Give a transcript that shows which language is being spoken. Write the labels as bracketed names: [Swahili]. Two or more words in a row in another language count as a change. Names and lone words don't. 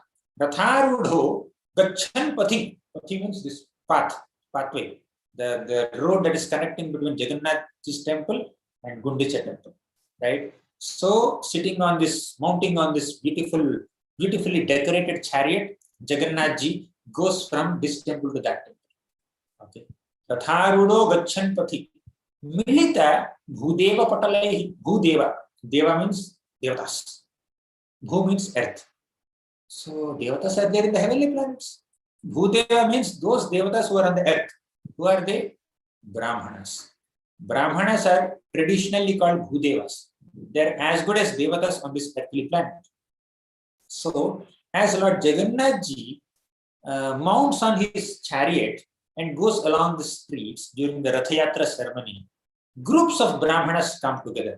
[Sanskrit] Ratharudho Gachan Pathi. [English] Pathi means this pathway. The road that is connecting between Jagannath ji's temple and Gundicha temple. Right? So sitting on this, mounting on this beautifully decorated chariot, Jagannath ji goes from this temple to that temple. Okay. [Sanskrit] Ratharudo Gachan Pathi. Milita Bhudeva Patalai. [English] Bhudeva. Deva means Devatas. Bhu means earth. So Devatas are there in the heavenly planets. Bhudeva means those Devatas who are on the earth. Who are they? Brahmanas. Brahmanas are traditionally called Bhudevas. They are as good as Devatas on this earthly planet. So, as Lord Jagannath ji mounts on his chariot and goes along the streets during the Ratha Yatra ceremony, groups of Brahmanas come together.